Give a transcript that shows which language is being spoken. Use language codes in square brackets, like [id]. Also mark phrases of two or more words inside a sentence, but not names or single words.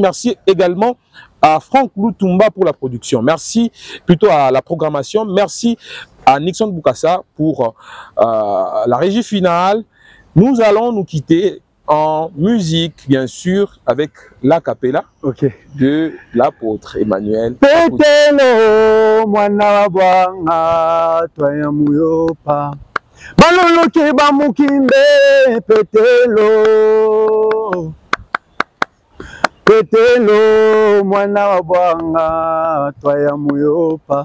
[fr] Merci également à Franck Lutumba pour la production. Merci plutôt à la programmation. Merci à Nixon Boukassa pour la régie finale. Nous allons nous quitter en musique, bien sûr, avec la cappella de l'apôtre Emmanuel. [lu] Petelo, mwana bwanga, toya muyopa. Baloloke bamukimbe, petelo. Petelo, mwana bwanga, toya muyopa.